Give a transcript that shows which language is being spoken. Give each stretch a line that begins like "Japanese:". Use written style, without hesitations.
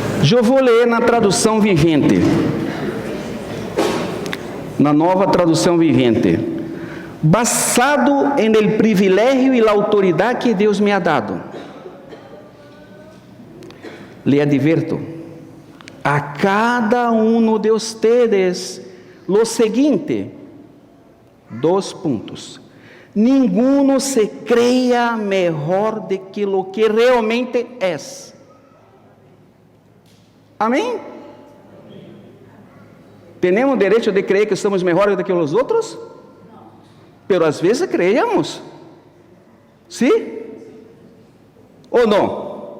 Portuguese: Eu vou ler na tradução vivente, na nova tradução vivente.
Spanish: Basado en el privilegio y la autoridad que Deus me ha dado, le advierto a cada uno de ustedes lo
Portuguese: seguinte, 2 pontos.
Spanish: Ninguno se crea mejor de que lo que realmente es.
Portuguese: Amém? Temos direito de crer que somos melhores do que os outros?
Spanish: Pero
Portuguese: às vezes
Spanish: creemos.
Portuguese: Sim? Ou não?